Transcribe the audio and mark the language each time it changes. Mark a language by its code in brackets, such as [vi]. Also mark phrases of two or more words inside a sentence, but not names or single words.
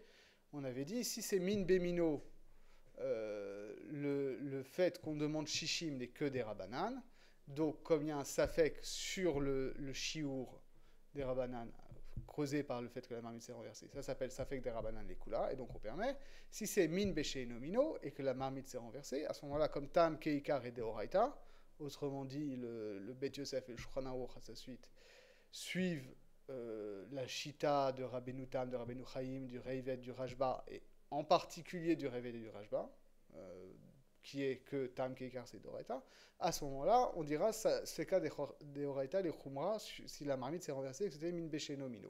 [fr] On avait dit, si c'est [he] מין במינו, [fr] le fait qu'on demande shishim n'est que des rabanan. Donc, comme il y a un safek sur le chiour des rabanan, causé par le fait que la marmite s'est renversée, ça s'appelle safek des rabanan les kula, et donc on permet. Si c'est [he] מין בשאינו מינו [fr] et que la marmite s'est renversée, à ce moment-là, comme [he] טעם כעיקר [fr] et deoraita, autrement dit, le Bet Yosef et le Shulchan Aruch à sa suite, suivent la Shita de Rabbeinu Tam, de Rabbeinu Chaim, du Reivet, du Rashba, et en particulier du Reivet et du Rashba, qui est que [he] טעם כעיקר, [fr] c'est Doraita, à ce moment-là, on dira, c'est cas des Oraita, les Khumra, si la marmite s'est renversée et que c'était [he] מין בשאינו מינו.